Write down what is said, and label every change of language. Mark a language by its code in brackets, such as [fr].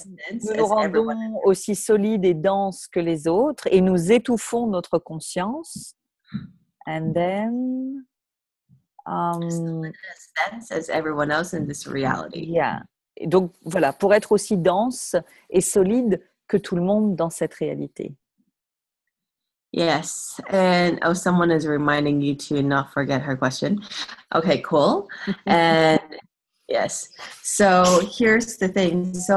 [fr] Nous nous rendons aussi solides et denses que les autres et nous étouffons notre conscience. [en] And then, as dense as everyone else in this reality. Yeah. [fr] Et donc voilà, pour être aussi dense et solide que tout le monde dans cette réalité. [en] Yes, and someone is reminding you to not forget her question. Okay, cool. And Yes. So here's the thing.